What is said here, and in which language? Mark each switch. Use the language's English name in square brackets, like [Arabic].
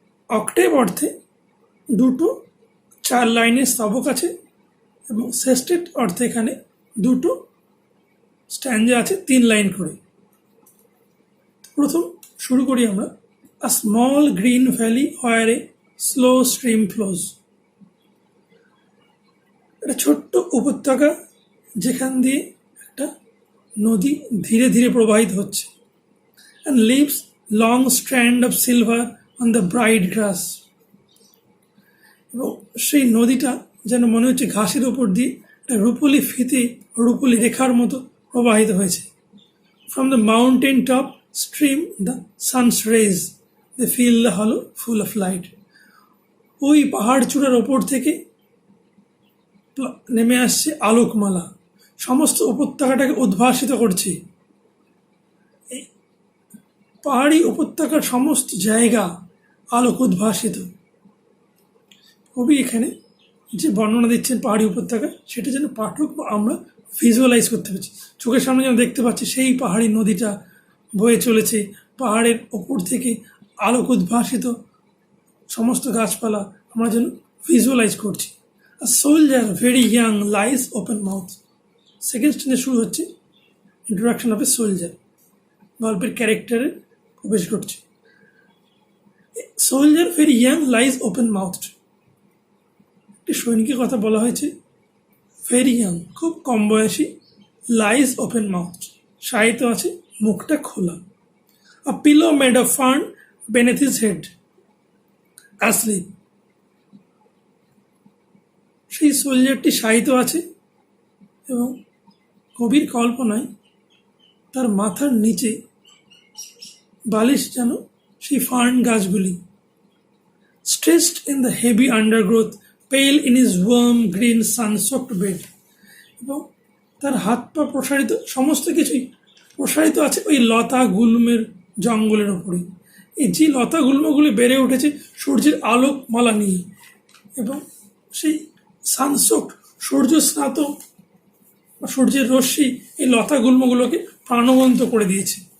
[Bangla] Octave অর্থে দুটো 4 লাইনের স্তবক আছে এবং সেস্টেট অর্থে এখানে দুটো স্ট্যাঞ্জা আছে 3 লাইন করে। প্রথম শুরু করি আমরা, [English] A small green valley where a slow stream flows. [Bangla] একটা ছোট্ট উপত্যকা যেখান দিয়ে একটা নদী ধীরে ধীরে প্রবাহিত হচ্ছে, [English] and leaves long strand of silver on the bright grass. [Bangla] এবং সেই নদীটা যেন মনে হচ্ছে ঘাসের উপর দিয়ে একটা রূপলি ফিতে, রূপলি রেখার মতো প্রবাহিত হয়েছে। [English] From the mountain top stream the sun's rays. They fill the hollow full of light. [Bangla] ওই পাহাড় চূড়ার ওপর থেকে নেমে আসছে আলোকমালা, সমস্ত উপত্যকাটাকে উদ্ভাসিত করছে। এই পাহাড়ি উপত্যকার সমস্ত জায়গা আলোক উদ্ভাসিত। কবি এখানে যে বর্ণনা দিচ্ছেন পাহাড়ি উপত্যকা, সেটা যেন পাঠক বা আমরা ভিজুয়ালাইজ করতে পারছি, চোখের সামনে যেন দেখতে পাচ্ছি সেই পাহাড়ি নদীটা বয়ে চলেছে, পাহাড়ের ওপর থেকে আলোক উদ্ভাসিত সমস্ত গাছপালা আমরা যেন ভিজুয়ালাইজ করছি। [English] A soldier very young lies open mouth. [Bangla] Second স্টেজে শুরু হচ্ছে [English] introduction of a soldier, [Bangla] গল্পের ক্যারেক্টারে প্রবেশ ঘটছে। [English] Soldier very young lies open mouthed. [Bangla] একটি সৈনিকের কথা বলা হয়েছে, [English] very young, [Bangla] খুব কম বয়সী, [English] lies open mouthed, [Bangla] শায়িত আছে, মুখটা খোলা। [English] A pillow made of fern beneath his head, asleep. [Bangla] সেই সোলজারটি শায়িত আছে এবং কবির কল্পনায় তার মাথার নিচে বালিশ যেন সেই ফার্ন গাছগুলি। [English] Stretched in the heavy undergrowth, pale in his warm green sun-soaked bed. [Bangla] এবং তার হাত পা প্রসারিত, সমস্ত কিছুই প্রসারিত আছে ওই লতা গুল্মের জঙ্গলের ওপরে। এই যে লতা গুল্মগুলি বেড়ে উঠেছে সূর্যের আলোক মালা নিয়ে, এবং সেই সানসোক, সূর্য স্নাত বা সূর্যের রশ্মি এই লতা গুল্মগুলোকে প্রাণবন্ত করে দিয়েছে।